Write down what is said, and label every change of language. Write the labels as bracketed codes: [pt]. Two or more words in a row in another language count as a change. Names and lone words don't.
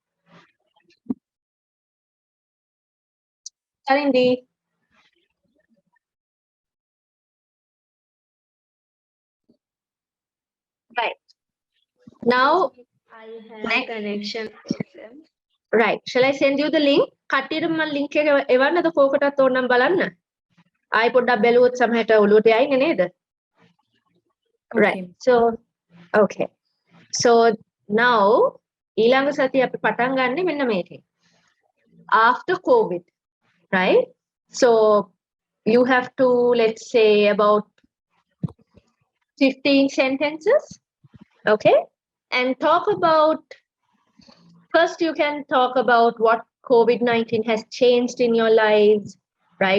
[en] Tharindi? Right. Now, I have next. connection. Right. Shall I send you the link? [si] කට්ටියට මම link එක එවන්නද කෝකටත් ඕනනම් බලන්න. ආයි පොඩ්ඩක් බැලුවොත් සමහරට ඔළුවට යයිනේ නේද? [en] Right. Okay. So, okay. So now [si] ඊළඟ සතිය අපි පටන් ගන්නෙ මෙන්න මේකෙන්. [en] After COVID, right? So you have to, let's say, about 15 sentences, okay? And talk about, first you can talk about what COVID-19 has changed in your lives, right?